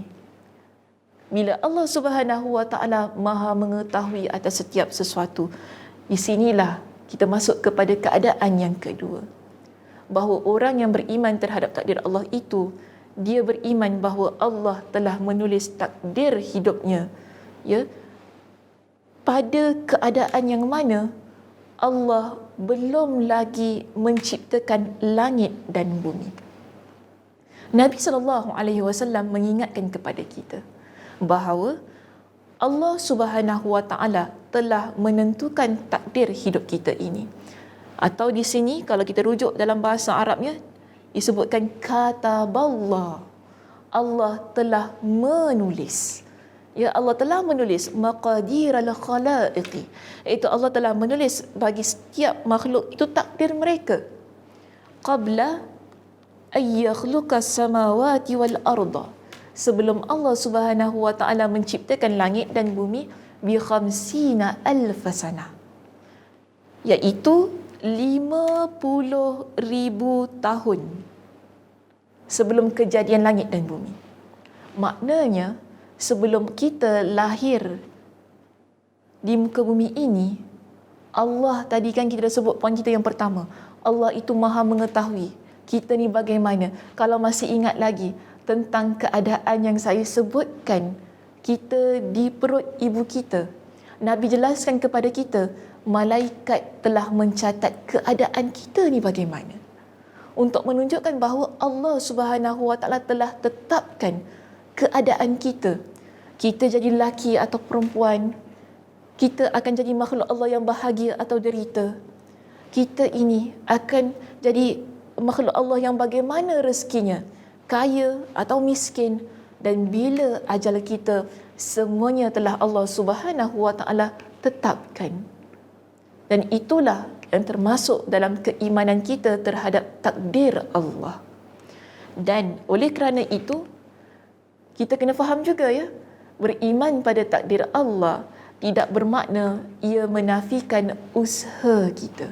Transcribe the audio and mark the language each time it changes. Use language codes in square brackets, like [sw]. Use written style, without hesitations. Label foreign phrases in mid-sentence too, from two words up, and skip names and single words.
[ms] Bila Allah [ar] سبحانه وتعالى [ms] Maha mengetahui atas setiap sesuatu, di sinilah kita masuk kepada keadaan yang kedua, bahawa orang yang beriman terhadap takdir Allah itu, dia beriman bahawa Allah telah menulis takdir hidupnya, ya, pada keadaan yang mana Allah belum lagi menciptakan langit dan bumi. Nabi SAW mengingatkan kepada kita bahawa Allah [ar] سبحانه وتعالى [ms] telah menentukan takdir hidup kita ini. Atau di sini kalau kita rujuk dalam bahasa Arabnya disebutkan kataballah. Allah telah menulis. Ya, Allah telah menulis [ar] مقادير الخلائق. [ms] Itu Allah telah menulis bagi setiap makhluk itu takdir mereka. [ar] قبل أن يخلق السماوات والأرض. [ms] Sebelum Allah [ar] سبحانه وتعالى [ms] menciptakan langit dan bumi [ar] بـ 50,000 سنة, [ms] iaitu 50,000 tahun sebelum kejadian langit dan bumi. Maknanya sebelum kita lahir di muka bumi ini, Allah, tadi kan kita dah sebut poin kita yang pertama, Allah itu maha mengetahui kita ni bagaimana. Kalau masih ingat lagi tentang keadaan yang saya sebutkan, kita di perut ibu kita, Nabi jelaskan kepada kita, malaikat telah mencatat keadaan kita ni bagaimana, untuk menunjukkan bahawa Allah [ar] سبحانه وتعالى [ms] telah tetapkan keadaan kita. Kita jadi lelaki atau perempuan, kita akan jadi makhluk Allah yang bahagia atau derita. Kita ini akan jadi makhluk Allah yang bagaimana rezekinya, kaya atau miskin, dan bila ajal kita, semuanya telah Allah [ar] سبحانه وتعالى [ms] tetapkan. Dan itulah yang termasuk dalam keimanan kita terhadap takdir Allah. Dan oleh kerana itu, kita kena faham juga, ya, beriman pada takdir Allah tidak bermakna ia menafikan usaha kita.